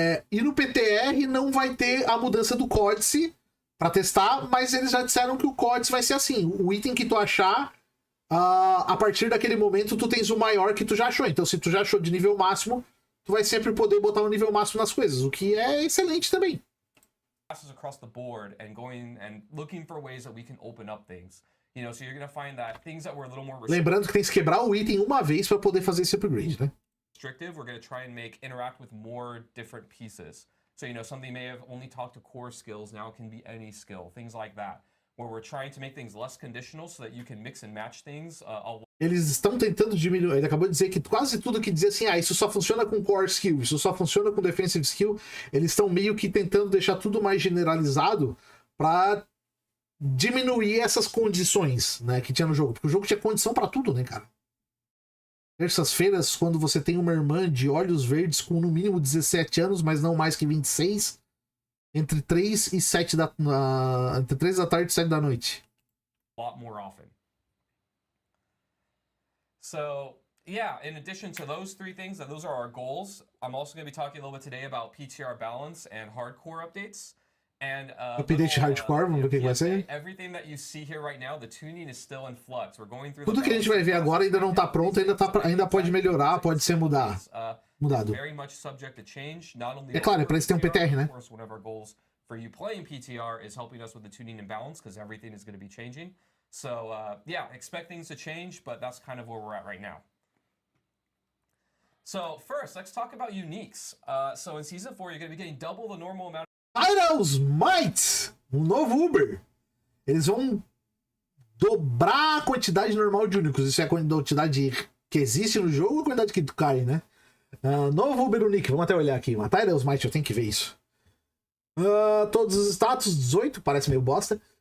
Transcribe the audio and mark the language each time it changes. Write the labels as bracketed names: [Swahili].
[Portuguese] E no PTR não vai ter a mudança do códice pra testar, mas eles já disseram que o códice vai ser assim. O item que tu achar, a partir daquele momento tu tens o maior que tu já achou. Então se tu já achou de nível máximo, tu vai sempre poder botar o nível máximo nas coisas, o que é excelente também. [English] Across the board and going and looking for ways that we can open up things. You know, so you're going to find that things that were a little more [Portuguese] Lembrando que tem que quebrar o item uma vez para poder fazer esse upgrade, né? [English] restrictive, we're going to try and interact with more different pieces. So, you know, something may have only talked to core skills, now it can be any skill, things like that. Where we're trying to make things less conditional so that you can mix and match things. [Portuguese] Eles estão tentando diminuir. Ele acabou de dizer que quase tudo que dizia assim, isso só funciona com core skill, isso só funciona com defensive skill, eles estão meio que tentando deixar tudo mais generalizado para diminuir essas condições, né, que tinha no jogo. Porque o jogo tinha condição para tudo, né, cara? Terças-feiras, quando você tem uma irmã de olhos verdes com no mínimo 17 anos, mas não mais que 26, entre 3 e 7 entre 3 da tarde e 7 da noite. [English] A lot more often. So, yeah, in addition to those three things, those are our goals. I'm also going to be talking a little bit today about PTR balance and hardcore updates. And [Portuguese] update hardcore, vamos ver o que vai ser. [English] Everything that you see here right now, the tuning is still in flux. We're going through [Portuguese] tudo que a gente vai ver agora ainda não tá pronto, ainda pode melhorar, pode ser mudado. [English] Very much subject to change. Not only [Portuguese] é claro, é para isso ter um PTR, né? [English] Of course, one of our goals for you playing PTR is helping us with the tuning and balance because everything is going to be changing. So, yeah, expect things to change, but that's kind of where we're at right now. So, first, let's talk about uniques. So, in Season 4, you're going to be getting double the normal amount. [Portuguese] Titles Might, um novo Uber. Eles vão dobrar a quantidade normal de únicos. Isso é a quantidade que existe no jogo ou a quantidade que cai, né? Novo Uber Unique, vamos até olhar aqui. Uma Titles Might, eu tenho que ver isso. Todos os status, 18, parece meio bosta.